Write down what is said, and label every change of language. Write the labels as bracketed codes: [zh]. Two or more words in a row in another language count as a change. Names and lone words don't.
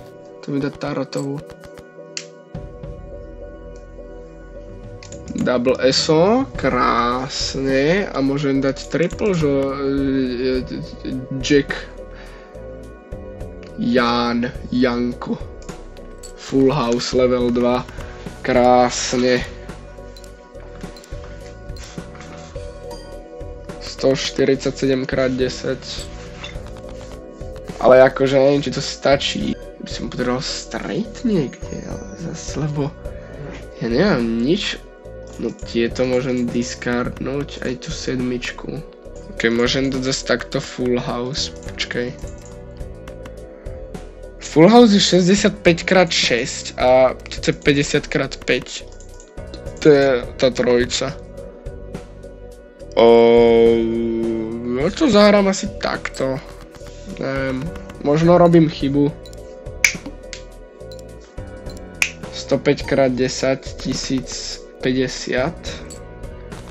[sk] Tu mi dá tarotovú. Double SO, krásne. A môžem dať triple, že... Jack. Janko. [en] Full house level 2, [sk] krásne. 147 x 10. Ale akože neviem, či to stačí. By som potreboval straight niekde, ale zase, lebo ja nemám nič. No tieto môžem discardnúť, aj tú 7. Ok, môžem dať zase takto [en] full house, [sk] počkaj. [en] Full house [sk] je 65 x 6 a to je 50 x 5. To je tá trojica. No to zahrám asi takto. Neviem, možno robím chybu. 105 x 10, 1050.